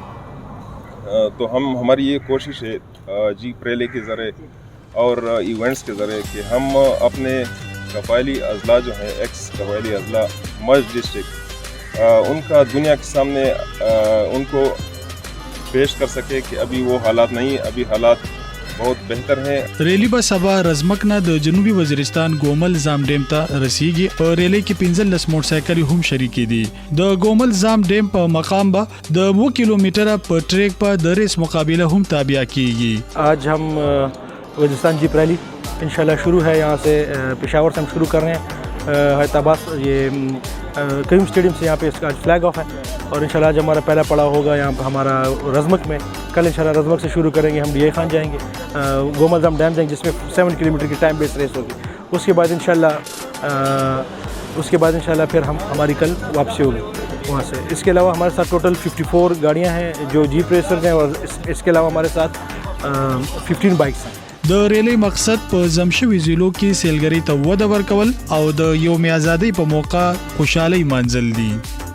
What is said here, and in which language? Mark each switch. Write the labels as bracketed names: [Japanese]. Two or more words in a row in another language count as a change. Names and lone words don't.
[Urdu] تو ہماری یہ کوشش ہے [English] jeep rally [Urdu] کے ذریعے اور ایونٹس کے ذریعے کہ ہم اپنے قبائلی اضلاع جو ہیں ایکس قبائلی اضلاع ضم ڈسٹرکٹ ان کا دنیا کے سامنے ان کو پیش کر سکے کہ ابھی وہ حالات نہیں، ابھی حالات بہت بہتر ہیں. [Pashto] रेली به سبا رزمک نه د جنوبي وزیرستان ګومل زام ډیم ته رسیږي. په ریلی کې 15 موټرسایکل هم شریک دي. د ګومل زام ډیم په مقام به د 2 کیلومتره په ټریک په د ریس مقابله هم تابع کیږي. [Urdu] آج ہم وزیرستان [English] jeep rally [Urdu] ان شاء اللہ شروع ہے. یہاں سے پشاور سے ہم شروع کر رہے ہیں. حیدرآباد یہ قیوم سٹیڈیم سے یہاں پہ اس کا آج [English] flag off [Urdu] ہے اور ان شاء اللہ آج ہمارا پہلا پڑاؤ ہوگا یہاں پر ہمارا رزمک میں. کل ان شاء اللہ رزمک سے شروع کریں گے، ہم ڈی اے خان جائیں گے، گومل جام ڈیم جائیں گے جس میں 7 کلومیٹر کی [English] time based race [Urdu] ہوگی. اس کے بعد ان شاء اللہ پھر ہماری کل واپسی ہوگی وہاں سے. اس کے علاوہ ہمارے ساتھ ٹوٹل 54 گاڑیاں ہیں جو [English] jeep racers [Urdu] ہیں اور اس کے علاوہ ہمارے ساتھ 15 بائیکس ہیں. [Pashto] د ریلی مقصد په زمشوي ضلعو کې سیلګری ته وده ورکول او د یوم آزادۍ په موقع خوشحالي منځل دي.